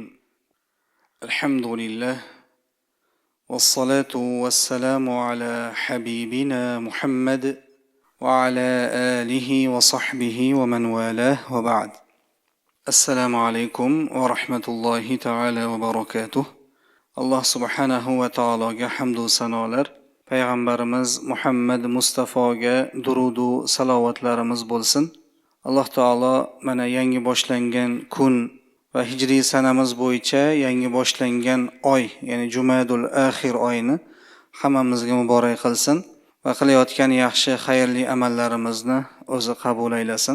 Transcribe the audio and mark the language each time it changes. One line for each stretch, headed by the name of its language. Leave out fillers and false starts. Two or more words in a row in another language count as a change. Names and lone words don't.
Arabic: الحمد لله والصلاة والسلام على حبيبنا محمد وعلى آله وصحبه ومن والاه وبعد. السلام عليكم ورحمة الله تعالى وبركاته. الله سبحانه وتعالى
Uzbek: حمد sanolar, payg'ambarimiz Muhammad Mustafoga durudu salovatlarimiz bo'lsin. Alloh taolo mana yangi boshlangan kun va hijriy sanamiz bo'yicha yangi boshlangan oy, ya'ni Jumadul Axir oyini hammamizga muborak qilsin va qilayotgan yaxshi, xayrli amallarimizni o'zi qabul aylasin.